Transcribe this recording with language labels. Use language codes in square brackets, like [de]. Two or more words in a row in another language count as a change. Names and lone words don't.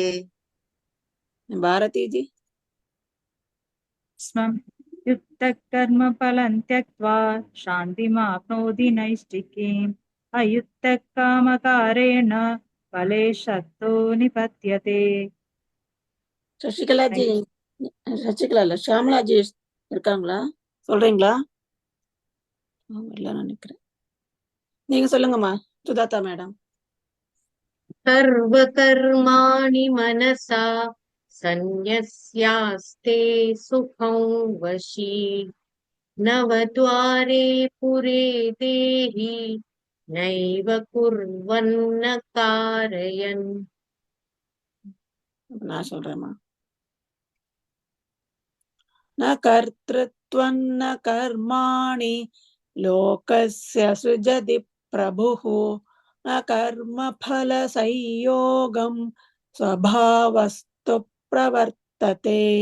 [sa] भारती जी. स्वं युक्तः कर्म फलं त्यक्त्वा शान्तिमाप्नोति नैष्ठिकीम् अयुक्तः कामकारेण फले शक्तो निपत्यते. [ta] சசிகலா ஜி. சசிகலா இல்ல ஷாமலா ஜி இருக்காங்களா? சொல்றீங்களா? நினைக்கிறேன். நீங்க சொல்லுங்கம்மா சுதாதா மேடம். [sa] सर्व कर्माणि मनसा सन्न्यस्यास्ते सुखं वशी नवद्वारे पुरे देहि नैव कुर्वन्न कारयन्. [ta] நான் சொல்றேம்மா. [sa] न कर्तृत्वं न कर्माणि लोकस्य सृजति प्रभुः न कर्मफल संयोगं स्वभावस्तु प्रवर्तते.